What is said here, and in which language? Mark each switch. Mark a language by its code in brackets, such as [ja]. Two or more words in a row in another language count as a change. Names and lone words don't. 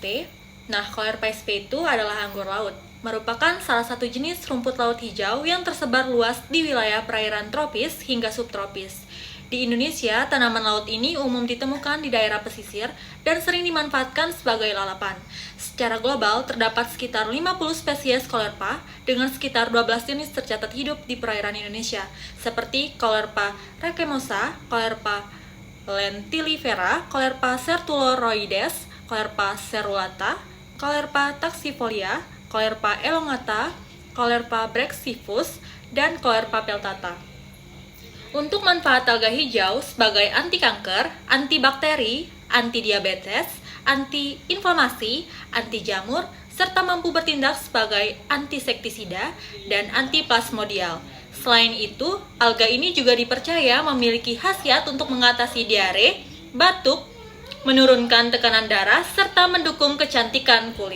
[id] Nah, Caulerpa sp itu adalah anggur laut, merupakan salah satu jenis rumput laut hijau yang tersebar luas di wilayah perairan tropis hingga subtropis. Di Indonesia, tanaman laut ini umum ditemukan di daerah pesisir dan sering dimanfaatkan sebagai lalapan. Secara global, terdapat sekitar 50 spesies Caulerpa dengan sekitar 12 jenis tercatat hidup di perairan Indonesia, seperti Caulerpa racemosa, Caulerpa lentilifera, Caulerpa sertuloroides, Caulerpa cerulata, Caulerpa taxifolia, Caulerpa elongata, Caulerpa brexivus, dan Caulerpa peltata. Untuk manfaat alga hijau sebagai anti kanker, antibakteri, anti diabetes, anti inflamasi, anti jamur, serta mampu bertindak sebagai antisektisida dan antiplasmodial. Selain itu, alga ini juga dipercaya memiliki khasiat untuk mengatasi diare, batuk, menurunkan tekanan darah, serta mendukung kecantikan kulit.